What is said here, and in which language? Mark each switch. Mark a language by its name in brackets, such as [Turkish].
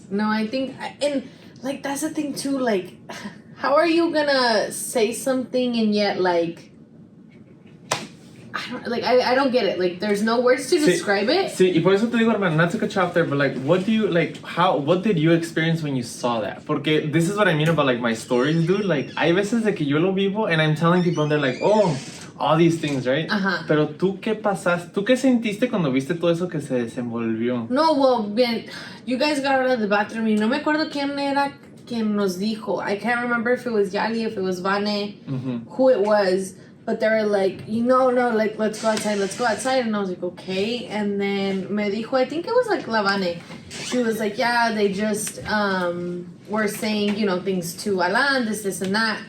[English] No, I think, and like, that's the thing too, like, how are you gonna say something and yet, like, I don't get it. Like, there's no words to describe it. [Spanish] Sí, y por eso te digo, hermano, [English] not to cut you off there, but like, what did you experience when you saw that? [Spanish] Porque [English] this is what I mean about like my stories, dude. Like, [Spanish] hay veces de que yo lo vivo [English] and I'm telling people and they're like, oh, all these things, right? [Spanish] Ajá. Pero tú qué pasaste, tú qué sentiste cuando viste todo eso que se desenvolvió? [English] No, well, [Spanish] bien, [English] you guys got out of the bathroom [Spanish] y no me acuerdo quién era quien nos dijo. [English] I can't remember if it was Yali, if it was Vane, who it was. But they were like, no, like, let's go outside. And I was like, okay. And then [Spanish] me dijo, [English] I think it was like Lavane. She was like, yeah, they just were saying, you know, things to Alan, this and that.